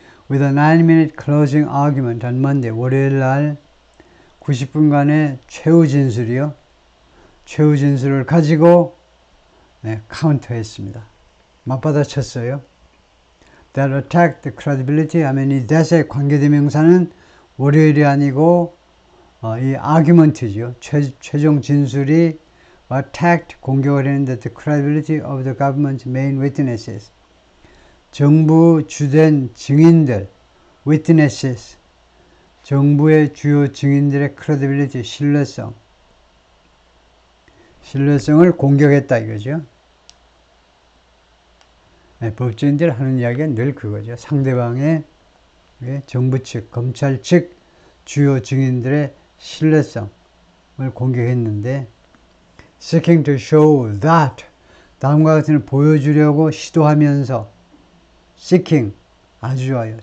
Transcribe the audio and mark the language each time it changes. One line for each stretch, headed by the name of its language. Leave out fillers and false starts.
English: With a 9-minute closing argument on Monday,
Korean: 월요일 날 90분간의 최후 진술을 가지고 카운터했습니다. 맞받아쳤어요.
English: That attacked the credibility
Korean: 하면 이 that의 관계대명사는 월요일이 아니고 이 argument죠. 최종 진술이
English: attacked
Korean: 공격을 했는데
English: the credibility of the government's main witnesses.
Korean: 정부 주된 증인들, witnesses. 정부의 주요 증인들의 credibility, 신뢰성을 공격했다 이거죠. 법조인들이 하는 이야기는 늘 그거죠. 상대방의 정부 측, 검찰 측 주요 증인들의 신뢰성을 공격했는데
English: seeking to show that
Korean: 다음과 같은 보여주려고 시도하면서 seeking 아주 좋아요.